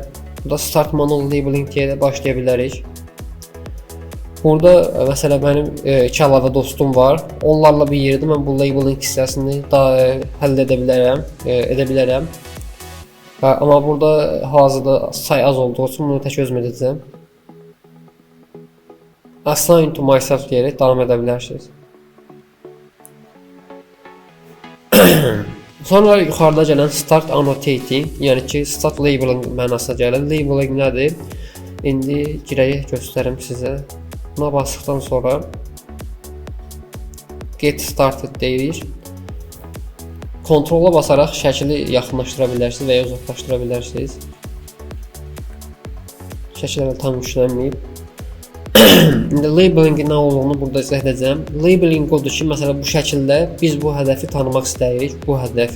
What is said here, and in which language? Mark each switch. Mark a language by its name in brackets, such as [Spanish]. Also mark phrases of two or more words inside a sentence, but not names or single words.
[Azerbaijani] Burada [English] start manual labeling [Azerbaijani] deyərək başlaya bilərik. Burada məsələn mənim 2 əlavə dostum var. Onlarla bir yerdə mən bu labeling hissəsini daha həll edə bilərəm. Amma burada hazırda say az olduğu üçün bunu tək özüm edəcəm. [English] Assign to myself [Azerbaijani] deyərək davam edə bilərsiniz. Sonra yuxarıda gələn [English] start annotating, [Azerbaijani] yəni ki [English] start labeling [Azerbaijani] mənasına gəlir. Labeling nədir? İndi girək göstərim sizə. Buna basdıqdan sonra [English] get started [Azerbaijani] deyirik. Kontrola basaraq şəkili yaxınlaşdıra bilərsiniz və ya uzaqlaşdıra bilərsiniz. Şəkil tam yüklənməyib. İndi labeling nə olduğunu burada izah edəcəm. Labeling odur ki, məsələn bu şəkildə biz bu hədəfi tanımaq istəyirik, bu hədəf.